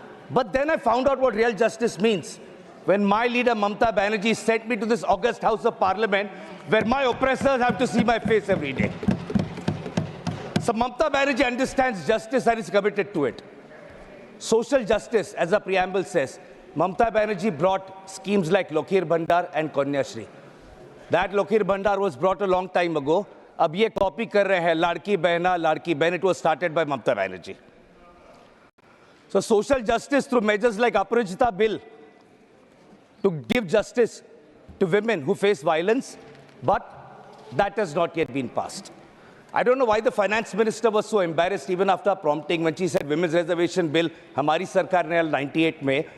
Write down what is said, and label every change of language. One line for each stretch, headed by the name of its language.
English: But then I found out what real justice means when my leader Mamata Banerjee sent me to this august House of Parliament where my oppressors have to see my face every day. So Mamata Banerjee understands justice and is committed to it. Social justice, as the preamble says, Mamata Banerjee brought schemes like Lokhir Bhandar and Kanyashri. That Lokhir Bhandar was brought a long time ago.
Hindi: अब ये copy कर रहे हैं लाड़की बहना लाड़की बहन.
English: It was started by Mamata Banerjee. So social justice through measures like Aparajita Bill to give justice to women who face violence, but that has not yet been passed. I don't know why the finance minister was so embarrassed even after prompting when she said women's reservation bill,
Hindi: Hamari Sarkar ne
English: 98 May.